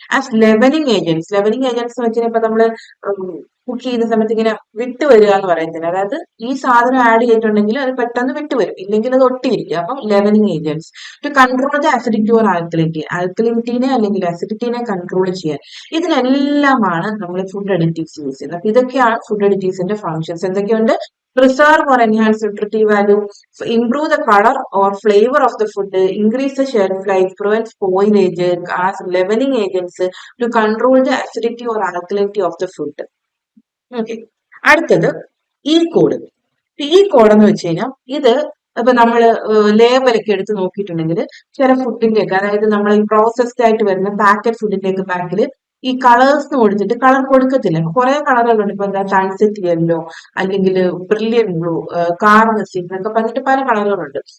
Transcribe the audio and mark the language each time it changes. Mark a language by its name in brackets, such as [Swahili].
[Malayalam] As ലെവനിങ് agents എന്ന് വെച്ചാൽ ഇപ്പൊ നമ്മള് കുക്ക് ചെയ്യുന്ന സമയത്ത് ഇങ്ങനെ വിട്ടുവരിക എന്ന് പറയത്തില്ല. അതായത് ഈ സാധനം ആഡ് ചെയ്തിട്ടുണ്ടെങ്കിൽ അത് പെട്ടെന്ന് വിട്ടുവരും, ഇല്ലെങ്കിൽ അത് ഒട്ടിയിരിക്കും. അപ്പം ലെവനിങ് agents. [English] to control the acidity or ആൽക്കലിനിറ്റിനെ [Malayalam] അല്ലെങ്കിൽ അസിഡിറ്റിനെ കൺട്രോൾ ചെയ്യാൻ. ഇതിനെല്ലാമാണ് നമ്മൾ ഫുഡ് അഡിറ്റീവ്സ് യൂസ് ചെയ്യുന്നത്. അപ്പൊ ഇതൊക്കെയാണ് ഫുഡ് അഡിറ്റീവ്സിന്റെ ഫങ്ഷൻസ്. എന്തൊക്കെയുണ്ട്? [English] Preserve or enhance nutritive value, improve the color or flavor of the food, increase the shelf life, prevent spoilage as leavening agents, to control the acidity or alkalinity of the food. [Malayalam] Okay. അടുത്തത് ഈ code. ഈ code എന്ന് വെച്ച് കഴിഞ്ഞാൽ ഇത് ഇപ്പൊ നമ്മള് ലേബലൊക്കെ എടുത്ത് നോക്കിയിട്ടുണ്ടെങ്കിൽ ചില ഫുഡിന്റെ ഒക്കെ, അതായത് നമ്മൾ ഈ പ്രോസസ്ഡ് ആയിട്ട് വരുന്ന പാക്കറ്റ് ഫുഡിന്റെ ഒക്കെ പാക്കില് ഈ കളേഴ്സ് കൊടുത്തിട്ട് കളർ കൊടുക്കത്തില്ല. കുറെ കളറുകളുണ്ട്. ഇപ്പൊ എന്താ സൺസെറ്റ് യെല്ലോ, അല്ലെങ്കിൽ ബ്രില്യൻ ബ്ലൂ, കാർമസി എന്നൊക്കെ പറഞ്ഞിട്ട് പല കളറുകളുണ്ട്.